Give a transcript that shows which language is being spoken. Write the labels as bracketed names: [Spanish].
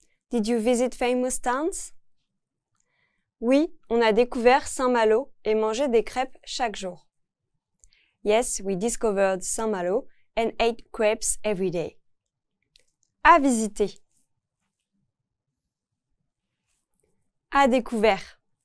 [English] Did you visit famous towns? [French] Oui, on a découvert Saint-Malo et mangé des crêpes chaque jour. [English] Yes, we discovered Saint-Malo and ate crepes every day. [French] À visiter. À découvert.